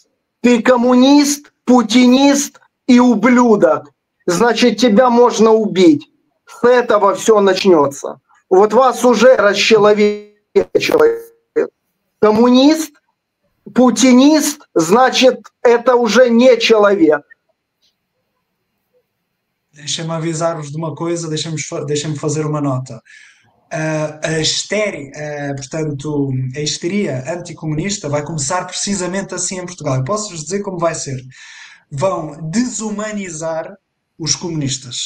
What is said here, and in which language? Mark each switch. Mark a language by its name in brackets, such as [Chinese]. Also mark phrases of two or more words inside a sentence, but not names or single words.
[Russian] Ты коммунист, путинист и ублюдок. Значит, тебя можно убить. С этого все начнется. Вот вас уже расчеловечивают. Коммунист, путинист, значит, это уже не человек. [Portuguese] Deixa-me avisar-vos de uma coisa, deixa-me fazer uma nota. A histeria, portanto, a histeria anticomunista vai começar precisamente assim em Portugal. Eu posso-vos dizer como vai ser. Vão desumanizar os comunistas.